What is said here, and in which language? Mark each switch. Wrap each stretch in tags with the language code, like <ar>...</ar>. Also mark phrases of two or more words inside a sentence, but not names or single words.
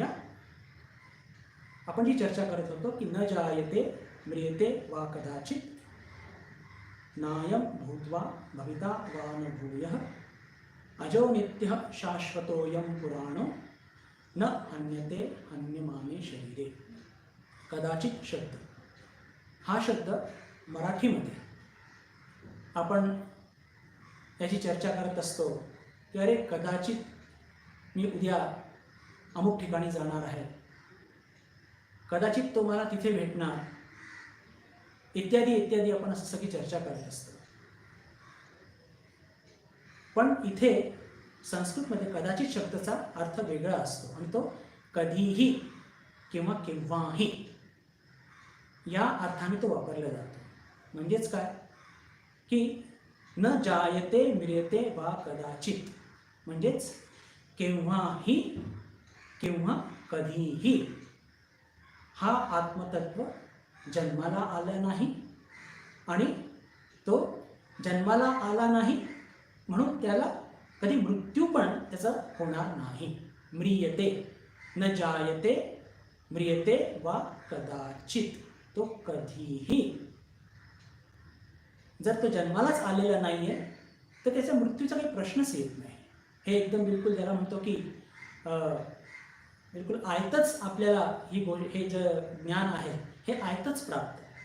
<mr>आपण जी चर्चा करत होतो की</mr> <sa>न जायते म्रियते वा कदाचित, नायम भूत्वा भविता वा न भूयः, अजो नित्यः शाश्वतोऽयं पुराणो, न हन्यते हन्यमाने शरीरे.</sa> <mr>कदाचित शब्द, हा शब्द मराठीमध्ये आपण याची चर्चा करत असतो की अरे कदाचित मी उद्या अमुक ठिकाणी जाणार आहे, कदाचित तो मला तिथे भेटणार, इत्यादी इत्यादी आपण असं सगळी चर्चा करत असतो. पण इथे संस्कृतमध्ये कदाचित शब्दाचा अर्थ वेगळा असतो आणि तो कधीही किंवा केव्हाही या अर्थाने तो वापरला जातो. म्हणजेच काय की</mr> <sa>न जायते म्रियते वा कदाचित,</sa> <mr>म्हणजेच केव्हाही किंवा कधीही हा आत्मतत्व जन्माला आला नाही आणि तो जन्माला आला नाही म्हणून त्याला कधी मृत्यू पण त्याचा होणार नाही.</mr> <sa>म्रियते, न जायते म्रियते वा कदाचित,</sa> <mr>तो कधीही, जर तो जन्मालाच आलेला नाहीये तर त्याच्या मृत्यूचा काही प्रश्नच येत नाही. हे एकदम बिलकुल ज्याला म्हणतो की बिलकुल आयतच आपल्याला हे जे ज्ञान आहे हे आयतच प्राप्त आहे.</mr>